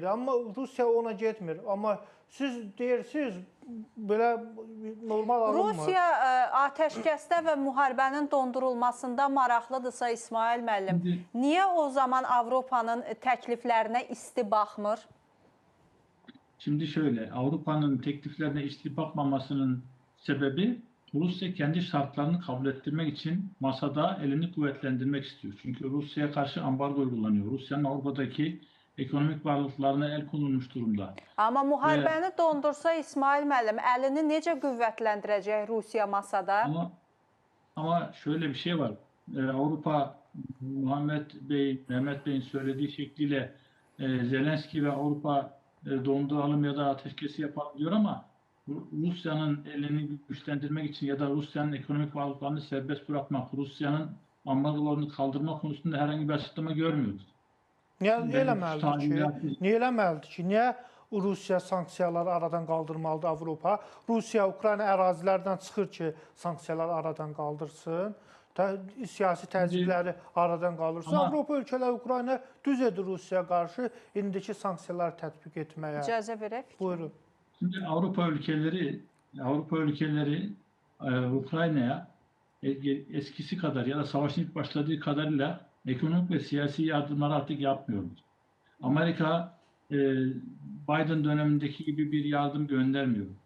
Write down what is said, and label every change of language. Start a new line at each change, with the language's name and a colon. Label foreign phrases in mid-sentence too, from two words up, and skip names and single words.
Azerbaijani: Amma Rusiya ona getmir. Amma siz deyirsiniz, belə normal alınmır. Rusiya atəşkəsdə və müharibənin dondurulmasında maraqlıdırsa İsmail müəllim, niyə o zaman Avropanın təkliflərinə isti baxmır?
Turkish: Şimdi şöyle, Avrupa'nın tekliflerine içli bakmamasının sebebi Rusya kendi şartlarını kabul ettirmek için masada elini kuvvetlendirmek istiyor. Çünkü Rusya'ya karşı ambargo uygulanıyor. Rusya'nın Avrupa'daki ekonomik varlıklarına el konulmuş durumda.
Azerbaijani: Amma müharibəni dondursa İsmail müəllim, əlini necə qüvvətləndirəcək Rusiya masada?
Turkish: Ama şöyle bir şey var. Avrupa Mehmet Bey'in söylediği şekliyle Zelenski ve Avrupa donduralım ya da ateşkesi yapalım diyor ama Rusya'nın elini güçlendirmek için ya da Rusya'nın ekonomik varlıklarını serbest bırakmak, Rusya'nın ambargolarını kaldırma konusunda herhangi bir açıklama görmüyoruz.
Azerbaijani: Niyə eləməlidir ki? Niyə Rusiya sanksiyaları aradan qaldırmalıdır Avropa? Rusiya Ukrayna ərazilərdən çıxır ki, sanksiyaları aradan qaldırsın. Siyasi təzyiqləri aradan qaldırsın. Avropa ölkələri Ukrayna düz edir Rusiyaya qarşı indiki sanksiyaları tətbiq etməyə. İcazə verək. Buyurun.
Turkish: Şimdi Avrupa ülkeleri Ukrayna'ya eskisi kadar ya da savaşın ilk başladığı kadarıyla ekonomik ve siyasi yardımları artık yapmıyorlar. Amerika Biden dönemindeki gibi bir yardım göndermiyor.